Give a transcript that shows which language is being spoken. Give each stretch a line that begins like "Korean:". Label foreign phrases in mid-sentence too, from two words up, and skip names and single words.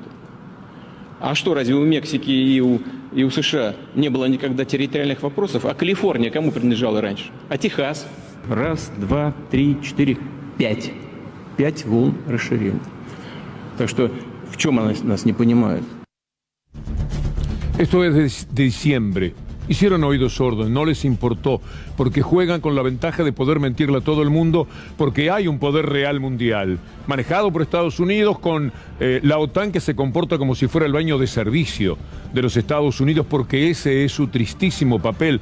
Russian: А что, разве у Мексики и у США не было никогда территориальных вопросов? А Калифорния кому принадлежала раньше? А Техас? Раз, два, три, четыре, пять. 5 волн расширения. Так что в чем нас не понимают?
Spanish: Esto es de diciembre. Hicieron oídos sordos, no les importó, porque juegan con la ventaja de poder mentirle a todo el mundo, porque hay un poder real mundial, manejado por Estados Unidos con la OTAN que se comporta como si fuera el baño de servicio de los Estados Unidos, porque ese es su tristísimo papel.